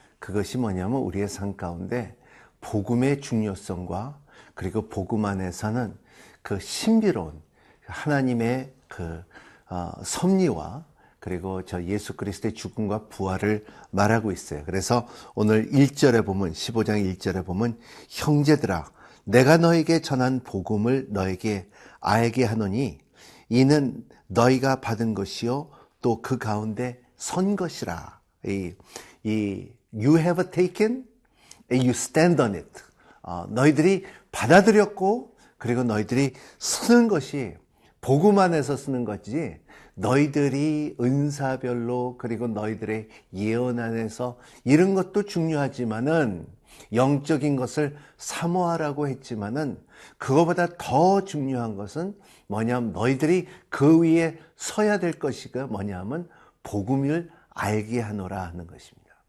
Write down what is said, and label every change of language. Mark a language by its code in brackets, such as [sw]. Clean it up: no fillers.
[ko] 그것이 뭐냐면 우리의 삶 가운데 복음의 중요성과 그리고 복음 안에서는 그 신비로운 하나님의 섭리와 그리고 저 예수 그리스도의 죽음과 부활을 말하고 있어요. 그래서 오늘 1절에 보면 15장 1절에 보면 형제들아 내가 너에게 전한 복음을 너에게 알게 하노니 이는 너희가 받은 것이요 또 그 가운데 선 것이라. [en] You have taken and you stand on it. [ko] 너희들이 받아들였고 그리고 너희들이 쓰는 것이 복음 안에서 쓰는 거지 너희들이 은사별로 그리고 너희들의 예언 안에서 이런 것도 중요하지만은 영적인 것을 사모하라고 했지만은 그거보다 더 중요한 것은 뭐냐면 너희들이 그 위에 서야 될 것이가 뭐냐면 복음을 알게 하노라 하는 것입니다.